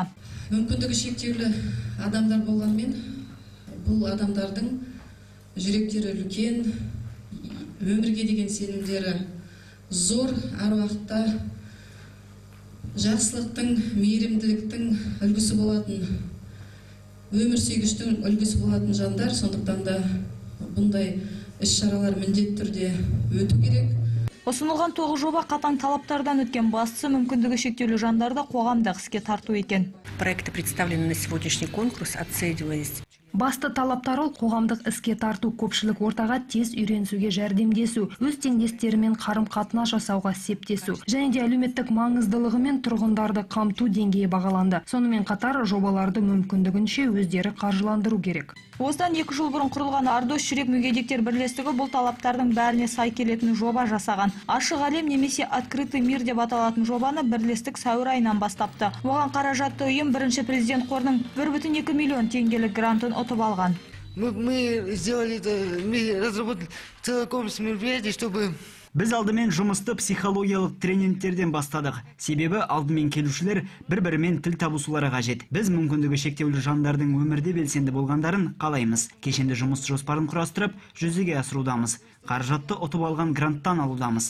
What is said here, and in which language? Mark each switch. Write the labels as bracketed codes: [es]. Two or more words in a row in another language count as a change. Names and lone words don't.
[kk] Мүмкіндігі шектеулі адамдар болғанмен, бұл адамдардың жүректері үлкен, өмірге деген сенімдері зор, әр уақытта жақсылықтың, мейірімділіктің үлгісі болатын, өмір сүйгіштің үлгісі болатын жандар, сондықтан да бұндай іс-шаралар міндетті түрде өту керек. Ұсынылған 9 жоба қатаң талаптардан өткен, бастысы мүмкіндігі шектеулі жандарды қоғамдық іске тарту екен. [ru] Проекты, представленные на сегодняшний конкурс, оценивались. [kk] Басты талаптары қоғамдық іске тарту, көпшілік ортаға тез үйренісуге жәрдемдесу, өз теңдестерімен қарым-қатынас жасауға септесу, және де әлеуметтік маңыздылығымен тұрғындарды қамту деңгейі бағаланды. Сонымен қатар жобаларды мүмкіндігінше өздері қаржыландыру керек. Осыдан 2 жыл бұрын құрылған Ардош жүрек мүгедектер бірлестігі бұл талаптардың бәріне сай келетін жоба жасаған. Ашық әлем немесе [ru] открытый мир [kk] деп аталатын жобаны бірлестік сәуір айынан бастапты. Оған қаражатты ұйым бірінші президент қорының 1,2 миллион теңгелік грантын ұтып алған. [ru] Мы сделали это, мы разработали целый комплекс мероприятий, чтобы... [kk] Біз алдымен жұмысты психологиялық тренингтерден бастадық. Себебі алдымен келушілер бір-бірімен тіл табысулары қажет. Біз мүмкіндігі шектеулі жандардың өмірде белсенді болғандарын қалаймыз. Кешенді жұмыс жоспарын құрастырып, жүзеге асырудамыз. Қаражатты ұтып алған гранттан алудамыз.